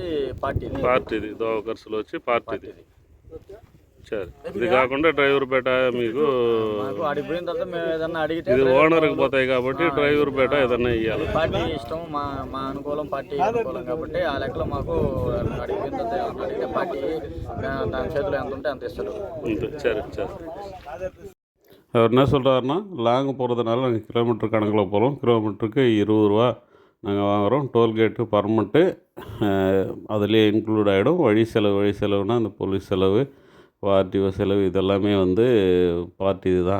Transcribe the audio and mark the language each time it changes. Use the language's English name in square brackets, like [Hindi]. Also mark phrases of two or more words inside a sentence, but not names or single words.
[Telugu] పార్టీది దోవ ఖర్చులు వచ్చి పార్టీది. సరే, ఇది కాకుండా డ్రైవర్ పేట మీకు అడిగిపోయిన తర్వాత మేము ఏదన్నా అడిగితే ఇది ఓనర్కి పోతాయి కాబట్టి డ్రైవర్ పేట ఏదన్నా ఇవ్వాలి. పార్టీ ఇష్టం, మా అనుకూలం, పార్టీ అనుకూలం కాబట్టి ఆ లెక్కలో మాకు అడిగిపోయిన తర్వాత అడిగితే పార్టీ దాని చేతిలో ఎంత ఉంటే అంత ఇస్తారు. [Tamil] சரி சரி. அவர் என்ன சொல்கிறாருன்னா, லாங் போகிறதுனால நாங்கள் கிலோமீட்டர் கணக்கில் போகிறோம். கிலோமீட்டருக்கு 20 ரூபா நாங்கள் வாங்குகிறோம். [English] tollgate permanent [Tamil] அதிலே இன்க்ளூட் ஆகிடும். வழி செலவுனா அந்த போலீஸ் செலவு, ஆர்டிஓ செலவு இதெல்லாமே பார்ட்டி தான்.